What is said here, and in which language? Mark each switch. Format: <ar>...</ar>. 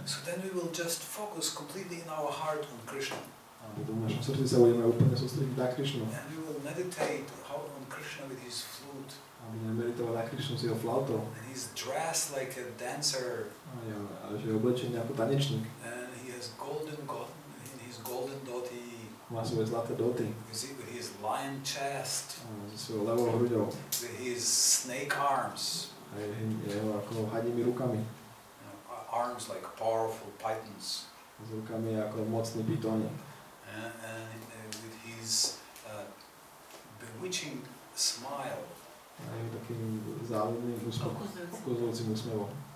<en>So then we will just focus completely in our heart on Krishna.</en> <sk>A potom v našom srdci sa budeme úplne sústrediť na Krišnu.</sk> <en>And we will meditate on Krishna with his flute.</en> <sk>A budeme meditovať na Krišnu s jeho flautou.</sk> <en>And he's dressed like a dancer.</en> <sk>A že je oblečený ako tanečník.</sk> <en>And he has in his golden dhoti.</en> <sk>Má svoje zlaté doty.</sk> <en>With his lion chest.</en> <sk>So svojou ľavou hruďou.</sk> <en>With his snake arms.</en> <sk>A jeho ako hadými rukami.</sk> <en>Arms like powerful pythons.</en> <sk>S rukami ako mocní pytóni.</sk> <en>And with his bewitching smile.</en> <sk>A je takým záľudným okuzujúcim úsmevom.</sk>